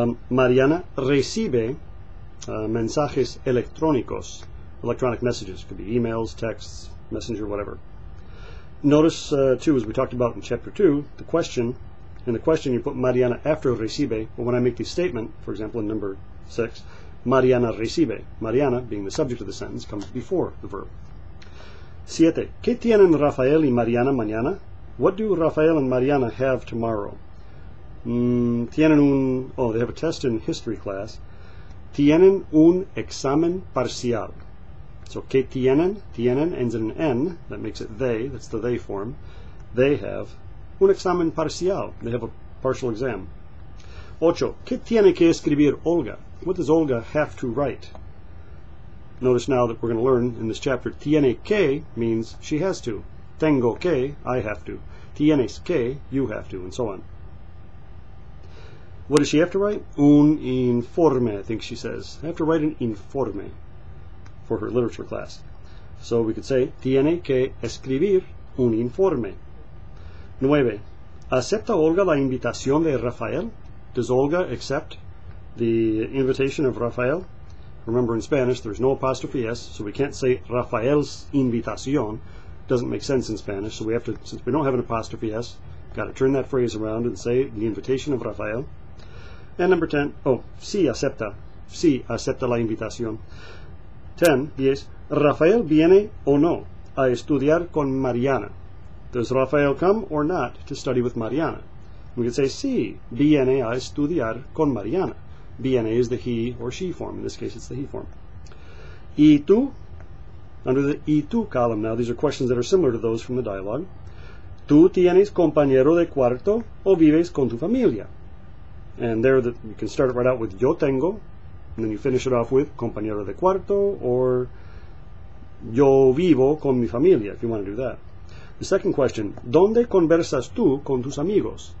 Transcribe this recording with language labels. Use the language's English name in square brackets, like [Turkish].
[Spanish] Mariana recibe mensajes electrónicos. [English] Electronic messages. Could be emails, texts, messenger, whatever. Notice, too, as we talked about in Chapter 2, the question. In the question, you put Mariana after recibe. But when I make the statement, for example, in number 6, Mariana recibe. Mariana, being the subject of the sentence, comes before the verb. 7. [Spanish] ¿Qué tienen Rafael y Mariana mañana? [English] What do Rafael and Mariana have tomorrow? They have a test in history class. [Spanish] Tienen un examen parcial. So, ¿qué tienen? [English] Tienen ends in an N. That makes it they. That's the they form. They have [Spanish] un examen parcial. [English] They have a partial exam. 8. [Spanish] ¿Qué tiene que escribir Olga? [English] What does Olga have to write? Notice now that we're going to learn in this chapter, tiene que means she has to. [Spanish] Tengo que, [English] I have to. [Spanish] Tienes que, [English] you have to, and so on. What does she have to write? Un informe, I think she says. I have to write an informe for her literature class. So we could say, [Spanish] tiene que escribir un informe. [English] 9. [Spanish] ¿Acepta Olga la invitación de Rafael? [English] Does Olga accept the invitation of Rafael? Remember, in Spanish, there's no apostrophe S, so we can't say Rafael's invitación. Doesn't make sense in Spanish, so we have to, since we don't have an apostrophe S, got to turn that phrase around and say the invitation of Rafael. And number 10, [Spanish] sí acepta. Sí acepta la invitación. 10, Rafael viene o no? a estudiar con Mariana. [English] Does Rafael come or not to study with Mariana? We could say, [Spanish] sí, viene a estudiar con Mariana. [English] Viene is the he or she form. In this case, it's the he form. [Spanish] ¿Y tú? [English] Under the ¿y tú column now, these are questions that are similar to those from the dialogue. [Spanish] ¿Tú tienes compañero de cuarto o vives con tu familia? [English] And there you can start it right out with [Spanish] yo tengo, [English] and then you finish it off with [Spanish] compañero de cuarto [English] or [Spanish] yo vivo con mi familia, [English] if you want to do that. The second question, [Spanish] ¿dónde conversas tú con tus amigos?